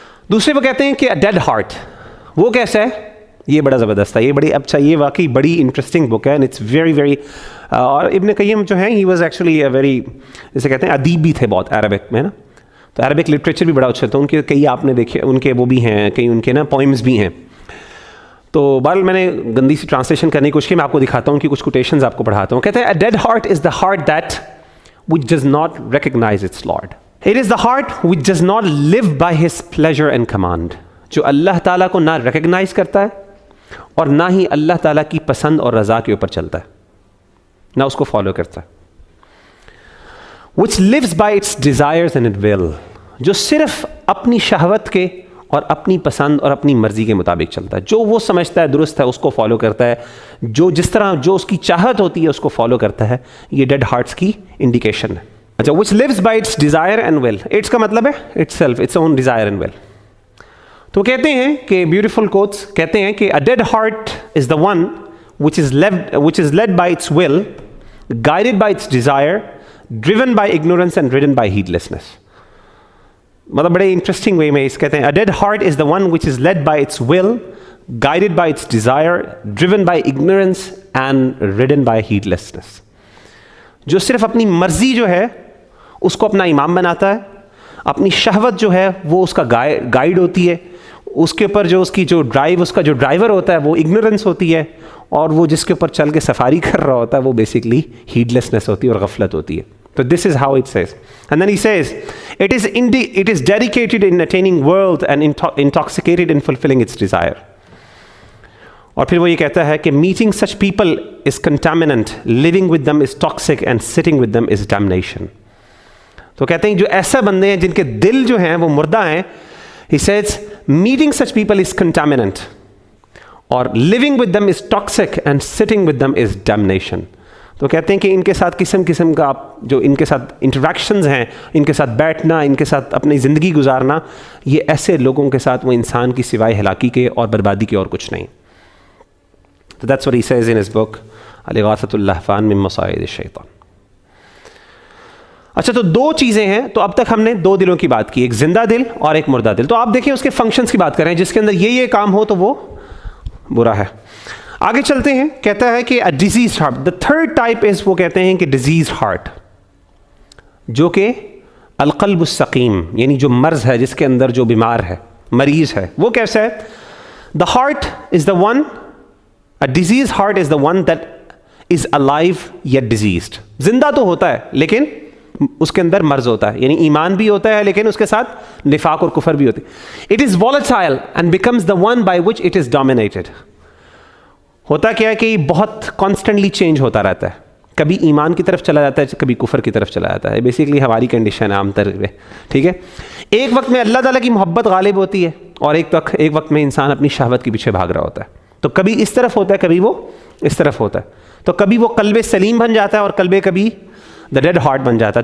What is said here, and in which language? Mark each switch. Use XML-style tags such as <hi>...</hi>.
<ur>دوسرے وہ کہتے ہیں کہ ڈیڈ ہارٹ وہ کیسا ہے؟ یہ بڑا زبردست ہے، یہ بڑی اچھا، یہ واقعی بڑی انٹرسٹنگ بک ہے،</ur> <en>and it's very very,</en> <ur>اور ابن قیم جو ہیں</ur> <en>he was actually very,</en> <ur>جیسے کہتے ہیں ادیب بھی تھے بہت عربک میں نا، تو عربک لٹریچر بھی بڑا اچھا تھا ان کے، کئی آپ نے دیکھے ان کے وہ بھی ہیں، کئی ان کے نا پوئمز بھی ہیں. تو بہرحال میں نے گندی سی ٹرانسلیشن کرنے کی کوشش کی، میں آپ کو دکھاتا ہوں ان کی کچھ کوٹیشنز آپ کو پڑھاتا ہوں. کہتے ہیں</ur> <en>a dead heart is the heart that which does not recognize its Lord. It is the heart which does not live by his pleasure and command.</en> <ur>جو اللہ تعالیٰ کو نہ ریکگنائز کرتا ہے اور نہ ہی اللہ تعالیٰ کی پسند اور رضا کے اوپر چلتا ہے، نہ اس کو فالو کرتا ہے.</ur> <en>which lives by its desires and its will.</en> <ur>جو صرف اپنی شہوت کے اور اپنی پسند اور اپنی مرضی کے مطابق چلتا ہے، جو وہ سمجھتا ہے درست ہے اس کو فالو کرتا ہے، جو جس طرح جو اس کی چاہت ہوتی ہے اس کو فالو کرتا ہے. یہ ڈیڈ ہارٹس کی انڈیکیشن ہے.</ur> <en>اچھا، which lives by its desire and will. Its</en> <ur>کا مطلب ہے</ur> <en>itself, its own desire and will.</en> <ur>تو کہتے ہیں کہ</ur> <en>Beautiful quotes کہتے ہیں کہ a dead heart is the one which is led by its will, guided by its desire, driven by ignorance and ridden by heedlessness.</en> <ur>مطلب بڑے interesting way میں اس کہتے ہیں</ur> <en>a dead heart is the one which is led by its will, guided by its desire, driven by ignorance and ridden by heedlessness.</en> <ur>جو صرف اپنی مرضی جو ہے اس کو اپنا امام بناتا ہے، اپنی شہوت جو ہے وہ اس کا گائیڈ ہوتی ہے، اس کے اوپر جو اس کی جو ڈرائیو، اس کا جو ڈرائیور ہوتا ہے وہ اگنورنس ہوتی ہے، اور وہ جس کے اوپر چل کے سفاری کر رہا ہوتا ہے وہ بیسکلی ہیڈلیسنس ہوتی ہے اور غفلت ہوتی ہے.</ur> <en>So this is how it says. And then he says, it is dedicated in attaining world and intoxicated in fulfilling its desire.</en> <ur>اور پھر وہ یہ کہتا ہے کہ</ur> <en>meeting such people is contaminant, living with them is toxic and sitting with them is damnation.</en> <ur>تو کہتے ہیں جو ایسا بندے ہیں جن کے دل جو ہیں وہ مردہ ہیں،</ur> <en>he says meeting such people is contaminant اور living with them is toxic and sitting with them is damnation.</en> <ur>تو کہتے ہیں کہ ان کے ساتھ قسم کا آپ جو ان کے ساتھ انٹریکشنز ہیں، ان کے ساتھ بیٹھنا، ان کے ساتھ اپنی زندگی گزارنا، یہ ایسے لوگوں کے ساتھ وہ انسان کی سوائے ہلاکی کے اور بربادی کے اور کچھ نہیں.</ur> <en>So that's what he says in his book Al-Ighathatul Lahfan min Masayid ash-Shaytan.</en> <ur>اچھا، تو دو چیزیں ہیں. تو اب تک ہم نے دو دلوں کی بات کی، ایک زندہ دل اور ایک مردہ دل. تو آپ دیکھیں اس کے فنکشنز کی بات کریں، جس کے اندر یہ کام ہو تو وہ برا ہے. آگے چلتے ہیں، کہتا ہے کہ disease heart.</ur> <en>the third type is,</en> <ur>وہ کہتے ہیں کہ ڈیزیز ہارٹ، جو کہ القلب السقیم، یعنی جو مرض ہے، جس کے اندر جو بیمار ہے، مریض ہے. وہ کیسا ہے؟</ur> <en>The heart is the one, a diseased heart is the one that is alive yet diseased.</en> <ur>زندہ تو ہوتا ہے لیکن اس کے اندر مرض ہوتا ہے، یعنی ایمان بھی ہوتا ہے لیکن اس کے ساتھ نفاق اور کفر بھی ہوتی ہے.</ur> <en>It is volatile and becomes the one by which it is dominated.</en> <ur>ہوتا کیا ہے کہ یہ بہت کانسٹنٹلی چینج ہوتا رہتا ہے، کبھی ایمان کی طرف چلا جاتا ہے، کبھی کفر کی طرف چلا جاتا ہے. بیسیکلی ہماری کنڈیشن ہے عام طور پہ، ٹھیک ہے. ایک وقت میں اللہ تعالیٰ کی محبت غالب ہوتی ہے اور ایک وقت میں انسان اپنی شہوت کے پیچھے بھاگ رہا ہوتا ہے. تو کبھی اس طرف ہوتا ہے، کبھی وہ اس طرف ہوتا ہے. تو کبھی وہ قلب سلیم بن جاتا ہے اور کبھی دا ڈیڈ ہارٹ بن جاتا ہے.</ur>